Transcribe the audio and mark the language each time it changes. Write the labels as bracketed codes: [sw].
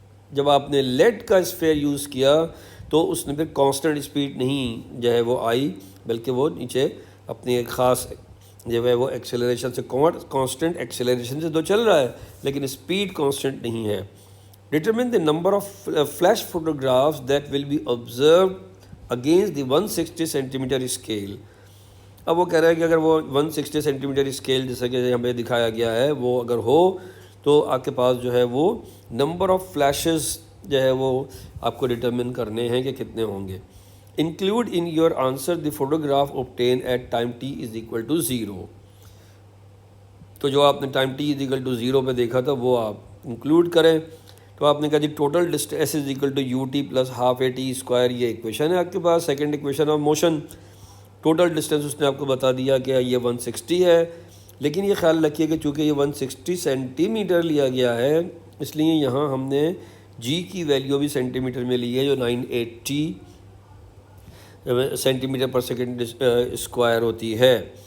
[ur] جب آپ نے لیڈ کا اسفیئر یوز کیا تو اس نے پھر کانسٹنٹ اسپیڈ نہیں جو ہے وہ آئی، بلکہ وہ نیچے اپنی ایک خاص جو ہے وہ ایکسیلریشن سے کانسٹنٹ ایکسیلریشن سے تو چل رہا ہے لیکن اسپیڈ کانسٹنٹ نہیں ہے۔ [en] Determine the number of flash photographs that will be observed against the 160 centimetre scale. [ur] اب وہ کہہ رہا ہے کہ اگر وہ 160 سینٹی میٹر اسکیل جیسا کہ ہمیں دکھایا گیا ہے وہ اگر ہو تو آپ کے پاس جو ہے وہ نمبر آف فلیشز جو ہے وہ آپ کو ڈٹرمن کرنے ہیں کہ کتنے ہوں گے۔ [en] Include in your answer the photograph obtained at time t is equal to 0. [ur] تو جو آپ نے time t [en] is equal to [ur] 0 پہ دیکھا تھا وہ آپ انکلوڈ کریں. تو آپ نے کہا جی total distance [en] S is equal to u t plus half a t square, [ur] یہ ایکویشن ہے آپ کے پاس. Second equation of motion, total distance اس نے آپ کو بتا دیا کہ یہ 160 ہے, لیکن یہ خیال رکھیے کہ چونکہ یہ 160 سینٹی میٹر لیا گیا ہے اس لیے یہاں ہم نے جی کی ویلیو بھی سینٹی میٹر میں لی ہے جو 980 centi metre per second square ہوتی ہے.